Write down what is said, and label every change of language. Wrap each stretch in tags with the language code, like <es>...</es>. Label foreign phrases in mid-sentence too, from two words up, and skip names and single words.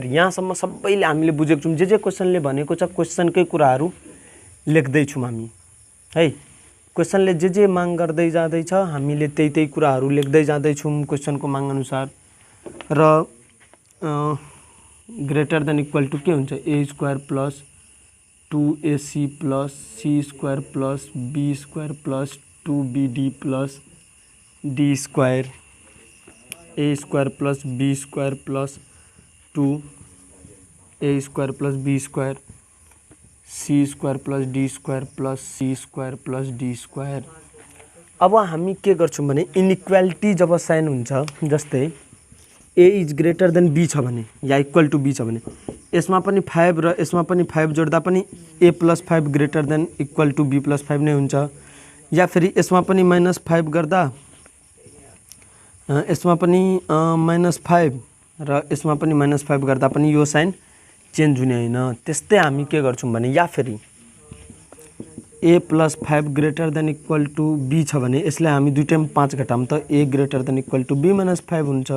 <ne>यहाँसम्म सबैले हामीले बुझेको छौँ। जे क्वेशनले भनेको छ क्वेशनकै कुराहरू लेख्दैछौँ हामी है। क्वेशनले जे माग गर्दै जाँदैछ हामीले त्यही कुराहरू लेख्दै जाँदैछौँ क्वेशनको माग अनुसार।</ne> <en>र greater than equal to</en> <ne>के हुन्छ</ne> <en>A square plus 2AC plus C square plus B square plus 2BD plus D square A square plus B square plus 2A square plus B square C square plus D square plus C square plus D square.</en> <ne>अब हामी के गर्छौँ भने इनइक्वालिटी जब साइन हुन्छ, जस्तै</ne> <en>A is greater than B</en> <ne>छ भने या</ne> <en>equal to B</en> <ne>छ भने यसमा पनि 5 र यसमा पनि 5 जोड्दा पनि</ne> <en>A plus 5 greater than equal to B plus 5</en> <ne>नै हुन्छ। या फेरि यसमा पनि -5 गर्दा यसमा पनि -5 र यसमा पनि -5 गर्दा पनि यो</ne> <en>sign change</en> <ne>हुने होइन। त्यस्तै हामी के गर्छौँ भने या फेरि</ne> <en>A plus 5 greater than equal to B</en> <ne>छ भने यसलाई हामी दुईटैमा 5 घटाम त</ne> <en>A greater than equal to B minus 5</en> <ne>हुन्छ।</ne>